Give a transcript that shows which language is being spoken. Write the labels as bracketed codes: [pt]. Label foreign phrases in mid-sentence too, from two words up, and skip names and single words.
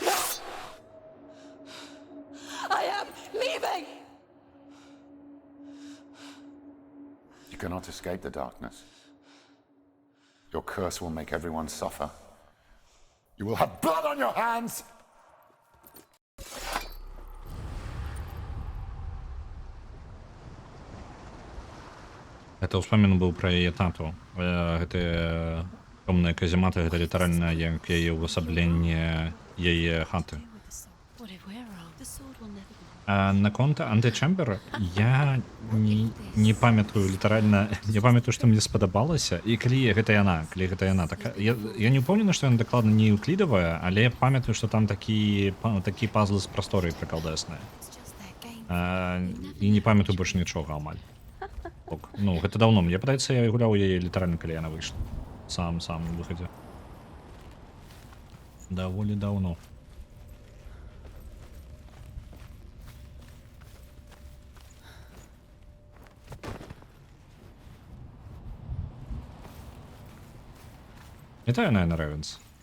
[en] I am leaving! You cannot escape the darkness. Your curse will make everyone suffer. You will have blood on your hands! [be] Это ўспамін быў пра яе тату. Гэтыя цёмныя казематы, гэта літаральна як яе ўвасабленне яе хаты. [en] What if we're wrong? The sword will never be. [be] Наконт антычэмбер я не памятаю літаральна, не памятаю, што мне спадабалася, і калі гэта яна, так я не ўпэўнены, што яна дакладна не euклідавая, але памятаю, што там такі пазл з прасторай прыкалдэсныя. [en] It's just their game. [be] І не памятаю больш нічога амаль. Ну, гэта даўно, мне падаецца, я гуляў яе літаральна, калі яна выйшла. Сам на выхадзе. Даволі даўно. Вітаю, Найна Ревенс.